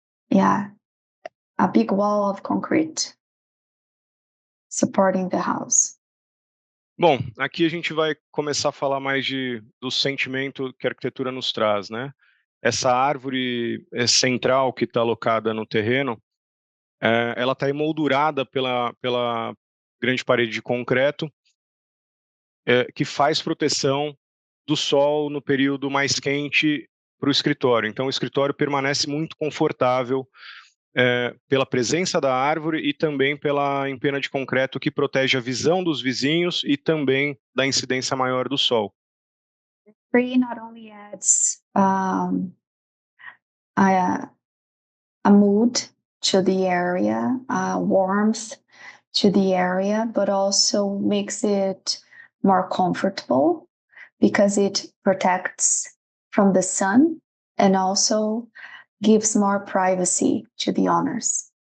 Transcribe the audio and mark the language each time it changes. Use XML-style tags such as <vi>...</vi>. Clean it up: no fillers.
<en>Yeah, a big wall of concrete supporting the house.</en> <pt>Bom, aqui a gente vai começar a falar mais do sentimento que a arquitetura nos traz, né? Essa árvore central que está alocada no terreno, ela está emoldurada pela grande parede de concreto, que faz proteção do sol no período mais quente para o escritório. Então, o escritório permanece muito confortável pela presença da árvore e também pela empena de concreto que protege a visão dos vizinhos e também da incidência maior do sol.</pt> <en>The tree not only adds a mood to the area, warmth to the area, but also makes it more comfortable because it protects from the sun and also gives more privacy to the owners.</en>